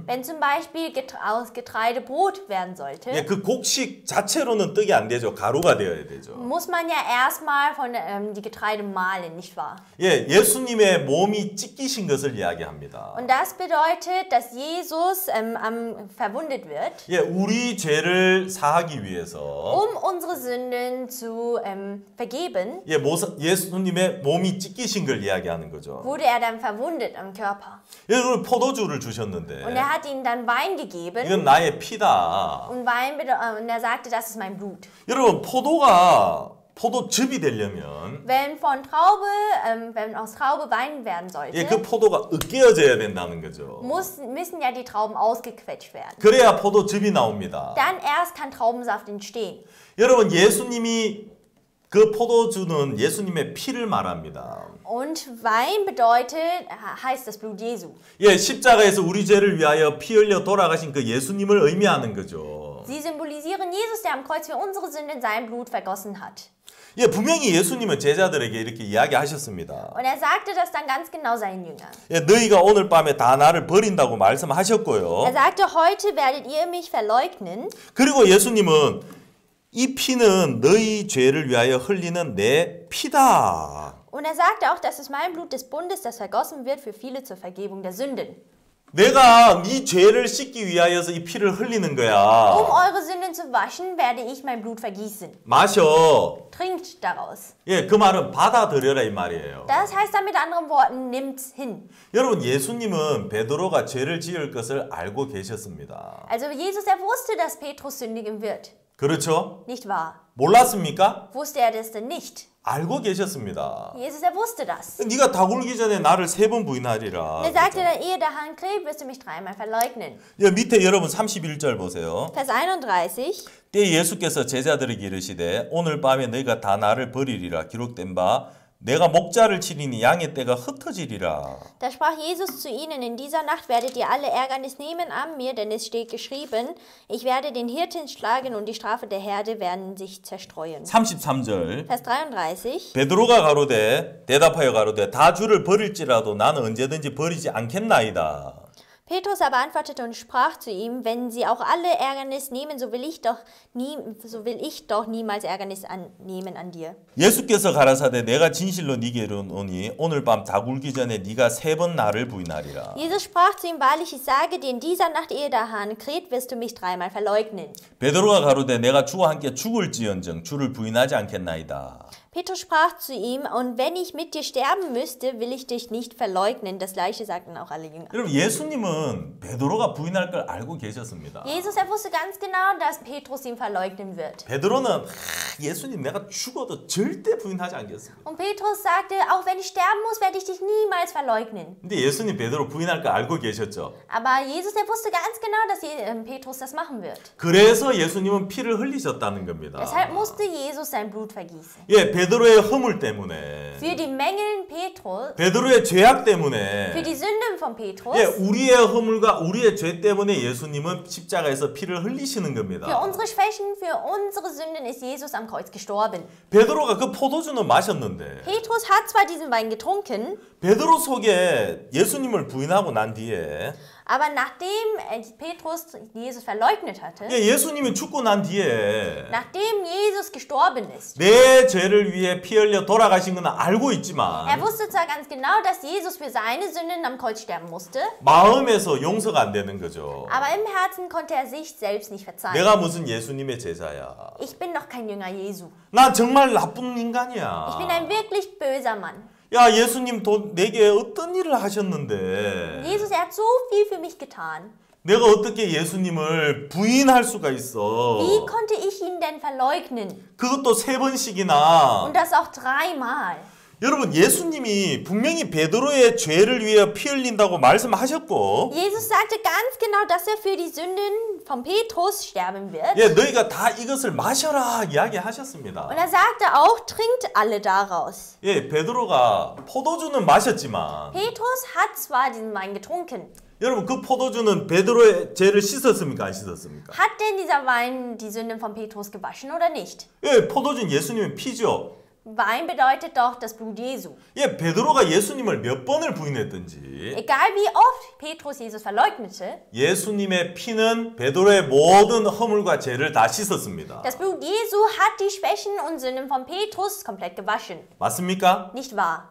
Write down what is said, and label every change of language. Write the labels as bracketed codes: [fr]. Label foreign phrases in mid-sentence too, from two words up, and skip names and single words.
[de] Wenn zum Beispiel aus Getreide Brot werden sollte, [ko] 예, 그 곡식 자체로는 떡이 안 되죠. 가루가 되어야 되죠. [de] muss man ja erstmal die Getreide mahlen, nicht wahr? [ko] 예, 예수님의 몸이 찢기신 것을 이야기합니다. [de] Und das bedeutet, dass Jesus verwundet wird, [ko] 예, 우리 죄를 사하기 위해서 [de] unsere Sünden zu vergeben, [ko] 예, 예수님의 몸이 찢기신 걸 이야기하는 거죠. [de] wurde er dann verwundet am Körper. [ko] 예, 그리고 포도주를 주셨는데 [de] Und er hat ihnen dann Wein gegeben [ko] 이건 나의 피다. [de] und und er sagte, das ist mein Blut. [ko] 여러분, 포도즙이 되려면 [de] Wenn aus Traube Wein werden sollte, [ko] 예, 그 포도가 으깨어져야 된다는 거죠. [de] müssen ja die Trauben ausgequetscht werden. [ko] 그래야 포도즙이 나옵니다. [de] Dann erst kann Traubensaft entstehen. [ko] 여러분, 예수님이 그 포도주는 예수님의 피를 말합니다. [de] Und Wein heißt das Blut Jesu. [ko] 예, 십자가에서 우리 죄를 위하여 피 흘려 돌아가신 그 예수님을 의미하는 거죠. [de] Sie symbolisieren Jesus, der am Kreuz für unsere Sünden sein Blut vergossen hat. [ko] 예, 분명히 예수님은 제자들에게 이렇게 이야기하셨습니다. [de] Und er sagte das dann ganz genau seinen Jüngern. [ko] 예, 너희가 오늘 밤에 다 나를 버린다고 말씀하셨고요. [de] Er sagte, heute werdet ihr mich verleugnen. [ko] 그리고 예수님은 이 피는 너희 죄를 위하여 흘리는 내 피다. [de] Und er sagte auch, das ist mein Blut des Bundes, das vergossen wird für viele zur Vergebung der Sünden. [ko] 내가 네 죄를 씻기 위하여서 이 피를 흘리는 거야. [de] eure Sünden zu waschen, werde ich mein Blut vergießen. [ko] 마셔. [de] Trinkt daraus. [ko] 예, 그 말은 받아들여라 이 말이에요. [de] Das heißt dann mit anderen Worten, nimmt's hin. [ko] 여러분, 예수님은 베드로가 죄를 지을 것을 알고 계셨습니다. [de] Also Jesus, er wusste, dass Petrus sündigen wird. [ko] 그렇죠? [de] Nicht wahr? [ko] 몰랐습니까? [de] Wusste er das denn nicht? [ko] 알고 계셨습니다. [de] Jesus, er wusste das. [ko] 네가 다 굴기 전에 나를 3번 부인하리라. [de] Er sagte dann, ehe der Hahn kräht, wirst du mich 3-mal verleugnen. [ko] 예, 밑에 여러분 31절 보세요. [de] Vers 31. [ko] 때 예수께서 제자들에게 이르시되 오늘 밤에 너희가 다 나를 버리리라 기록된 바 내가 목자를 치리니 양의 떼가 흩어지리라. [de] Da sprach Jesus zu ihnen, in dieser Nacht werdet ihr alle Ärgernis nehmen an mir, denn es steht geschrieben, ich werde den Hirten schlagen und die Strafe der Herde werden sich zerstreuen. [ko] 33절 [de] Vers 33. [ko] 베드로가 가로되 대답하여 가로되 다 주를 버릴지라도 나는 언제든지 버리지 않겠나이다. [de] Petrus aber antwortete und sprach zu ihm, wenn sie auch alle Ärgernis nehmen, so will ich doch niemals Ärgernis nehmen an dir. [ko] 예수께서 가라사대 내가 진실로 네게 이르노니 오늘 밤 다 굴기 전에 네가 3번 나를 부인하리라. [de] Jesus sprach zu ihm, wahrlich, ich sage dir, in dieser Nacht, ehe der Hahn kräht, wirst du mich 3-mal verleugnen. [ko] 베드로가 가로되 내가 주와 함께 죽을지언정 주를 부인하지 않겠나이다. [de] Petrus sprach zu ihm, und wenn ich mit dir sterben müsste, will ich dich nicht verleugnen. Das gleiche sagten auch alle Jünger. [ko] 여러분 예수님은 베드로가 부인할 걸 알고 계셨습니다. [de] Jesus, wusste ganz genau, dass Petrus ihn verleugnen wird. [ko] 베드로는 예수님 내가 죽어도 절대 부인하지 않겠습니다. [de] Und Petrus sagte, auch wenn ich sterben muss, werde ich dich niemals verleugnen. [ko] 근데 예수님 베드로 부인할 걸 알고 계셨죠. [de] Aber Jesus, wusste ganz genau, dass Petrus das machen wird. [ko] 그래서 예수님은 피를 흘리셨다는 겁니다. [de] Deshalb musste Jesus sein Blut vergießen. [ko] 예, 베드로의 허물 때문에, [de] Für die Mängeln Petrus, [ko] 베드로의 죄악 때문에, [de] für die Sünden von Petrus, [ko] 예, 우리의 허물과 우리의 죄 때문에 예수님은 십자가에서 피를 흘리시는 겁니다. [de] für unsere Schwächen, für unsere Sünden ist Jesus am Kreuz gestorben. [ko] 베드로가 그 포도주는 마셨는데 [de] Petrus hat zwar diesen Wein getrunken, [ko] 베드로 속에 예수님을 부인하고 난 뒤에 [de] aber nachdem Petrus Jesus verleugnet hatte, [ko] 예, 예수님이 죽고 난 뒤에 [de] nachdem Jesus gestorben ist, [ko] 내 죄를 위해 피 흘려 돌아가신 건 알고 있지만 [de] wusste zwar ganz genau, dass Jesus für seine Sünden am Kreuz sterben musste, [ko] 마음에서 용서가 안 되는 거죠. [de] aber im Herzen konnte er sich selbst nicht verzeihen. [ko] 내가 무슨 예수님의 제자야. [de] Ich bin noch kein Jünger Jesu. [ko] 난 정말 나쁜 인간이야. [de] Ich bin ein wirklich böser Mann. [ko] 야, 예수님 내게 어떤 일을 하셨는데 [de] Jesus, hat so viel für mich getan. [ko] 내가 어떻게 예수님을 부인할 수가 있어? [de] Wie konnte ich ihn denn verleugnen? [ko] 그것도 3번씩이나. [de] Und das auch 3-mal. [ko] 여러분 예수님이 분명히 베드로의 죄를 위해 피 흘린다고 말씀하셨고 [de] Jesus sagte ganz genau, dass er für die Sünden von Petrus sterben wird. [ko] 예, 너희가 다 이것을 마셔라 이야기하셨습니다. [de] Und er sagte auch, trinkt alle daraus. [ko] 예, 베드로가 포도주는 마셨지만 [de] Petrus hat zwar diesen Wein getrunken. [ko] 여러분 그 포도주는 베드로의 죄를 씻었습니까? 안 씻었습니까? [de] Hat denn dieser Wein die Sünden von Petrus gewaschen oder nicht? [ko] 예, 포도주는 예수님의 피죠. [de] Wein bedeutet doch das Blut Jesu. [ko] 예, 베드로가 예수님을 몇 번을 부인했든지 [de] Egal wie oft Petrus Jesus verleugnete, [ko] 예수님의 피는 베드로의 모든 허물과 죄를 다 씻었습니다. [de] das Blut Jesu hat die Schwächen und Sünden von Petrus komplett gewaschen. [ko] 맞습니까? [de] Nicht wahr?